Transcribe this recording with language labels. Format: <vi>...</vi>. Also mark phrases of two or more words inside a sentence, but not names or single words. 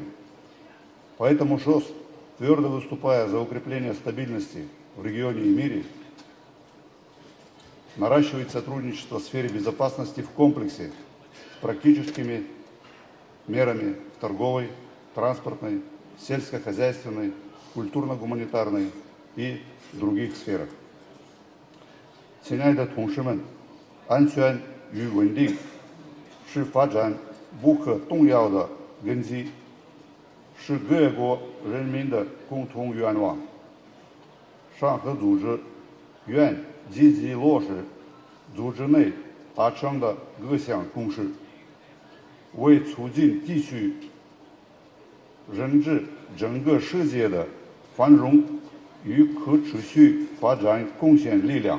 <ru>Поэтому ШОС, твердо выступая за укрепление стабильности в регионе и мире, наращивает сотрудничество в сфере безопасности в комплексе с практическими мерами в торговой, транспортной, сельскохозяйственной, культурно-гуманитарной и других сферах.</ru> <zh>亲爱的同事们，安全与稳定是发展不可动摇的根基，是各国人民的共同愿望。上合组织愿积极落实组织内达成的各项共识，为促进地区甚至整个世界的繁荣与可持续发展贡献力量。</zh>